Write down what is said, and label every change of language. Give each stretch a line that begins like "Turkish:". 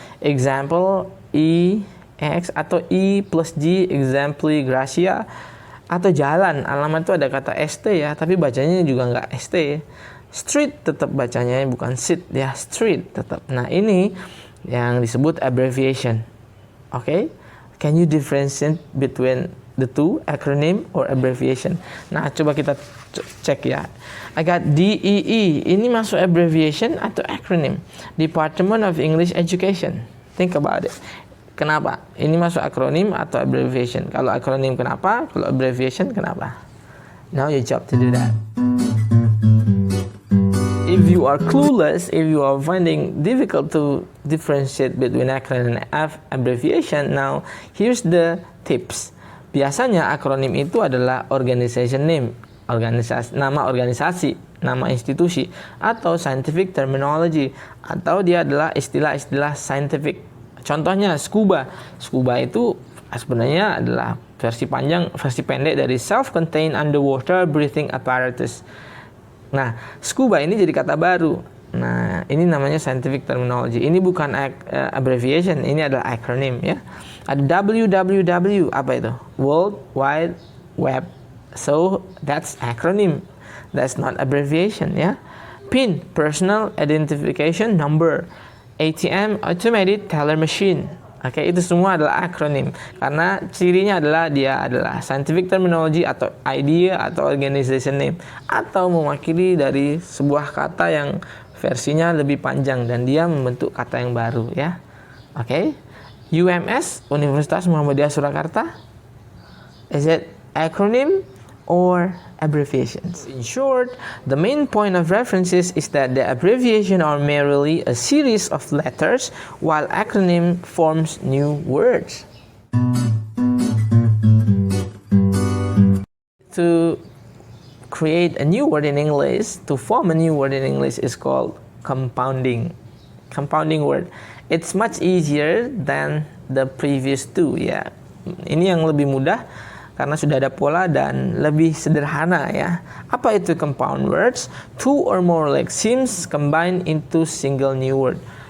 English: Example, EX atau E plus G, exempli gracia.
Indonesian: Atau jalan, alamat itu ada kata ST ya, tapi bacanya juga nggak ST. Street tetap bacanya bukan sit ya, street tetap. Nah ini yang disebut abbreviation.
English: Oke, can you differentiate between the two, acronym or abbreviation?
Indonesian: Nah, coba kita cek ya.
English: I got DEE.
Indonesian: Ini masuk abbreviation atau acronym? Department of English Education.
English: Think about it.
Indonesian: Kenapa? Ini masuk akronim atau abbreviation? Kalau akronim kenapa? Kalau abbreviation kenapa?
English: Now your job to do that. If you are clueless, if you are finding difficult to differentiate between acronym and abbreviation, now here's the tips.
Indonesian: Biasanya akronim itu adalah organization name, nama organisasi, nama institusi, atau scientific terminology, atau dia adalah istilah-istilah scientific. Contohnya scuba. Scuba itu sebenarnya adalah versi pendek dari self-contained underwater breathing apparatus. Nah, scuba ini jadi kata baru. Nah, ini namanya scientific terminology. Ini bukan abbreviation, ini adalah akronim ya. Ada WWW, apa itu? World Wide Web.
English: So, that's acronym. That's not abbreviation ya. PIN, Personal Identification Number. ATM, Automated Teller Machine.
Indonesian: Oke, itu semua adalah akronim. Karena cirinya adalah dia adalah scientific terminology atau idea atau organization name. Atau mewakili dari sebuah kata yang versinya lebih panjang dan dia membentuk kata yang baru ya. Oke. UMS, Universitas Muhammadiyah Surakarta.
English: Is it acronym or abbreviations? In short, the main point of references is that the abbreviation are merely a series of letters while acronym forms new words. To create a new word in English, to form a new word in English is called compounding. Compounding word. It's much easier than the previous two ya.
Indonesian: Ini yang lebih mudah karena sudah ada pola dan lebih sederhana ya. Apa itu compound words?
English: Two or more lexemes combine into single new word.